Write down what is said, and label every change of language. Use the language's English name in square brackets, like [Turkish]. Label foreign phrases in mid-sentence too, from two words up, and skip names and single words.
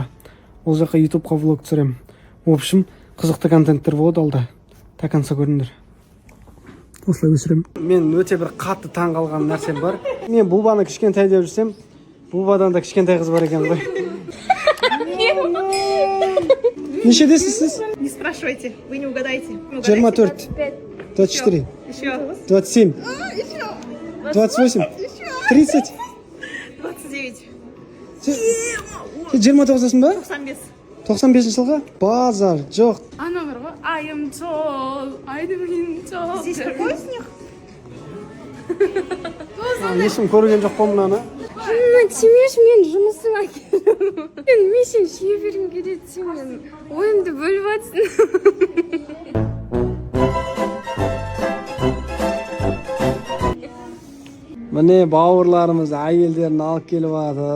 [Kazakh] Ол жаққа ютубқа влог түсіремін. [Russian] В общем, [Kazakh] қызықты контенттер болады алда. [Russian] До конца [Kazakh] көріңдер. Осылай өсіремін. Мен өте бір қатты таң қалған нәрсем бар. Мен Бубаны кішкентай деп жүрсем, Бубадан да кішкентай қыз бар екен ғой. Нешедесіз сіз? [Russian] Не спрашивайте, вы не угадаете. 24, 24, Еще. 27, 28, 30. 29. [Kazakh] 29-сың ба? 95. 95 жылға? Базар, жоқ. Ана бар ғой, айым жол, айдым жол. [Russian] Здесь какой снег? [Kazakh] Ешкім көрген жоқ қой мынаны. Тимеш, мен жұмысыңа келдім. Мен мешін шие бергім келеді, сен ойымды бөліп жатсың. Міне бауырларымыз әйелдерін алып келіп жатыр.